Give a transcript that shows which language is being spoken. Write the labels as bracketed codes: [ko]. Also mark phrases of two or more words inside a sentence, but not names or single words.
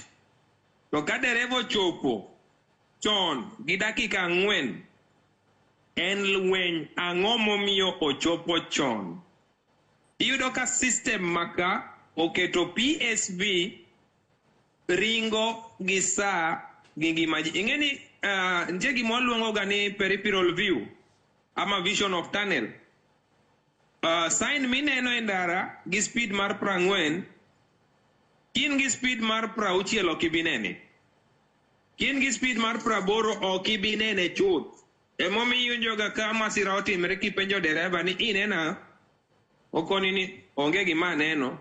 [luo] To ka dereva ochopo chon gi dakika 4 en lweny ang'o momiyo ochopo chon. Iyudo ka system maka oketo PSV ringo gi sa gi ngima ji. Ing'eni nitie gima waluongo ga ni [en] peripheral view [luo] ama [en] vision of tunnel. [luo] Sign mineno e ndara gi speed mar 40, kin gi speed mar 60 ok ibi nene. Kin gi speed mar 80 ok ibi nene chuth. Emomiyo joga ka masira otimre kipenjo dereva ni inena okoni ni onge gima neno.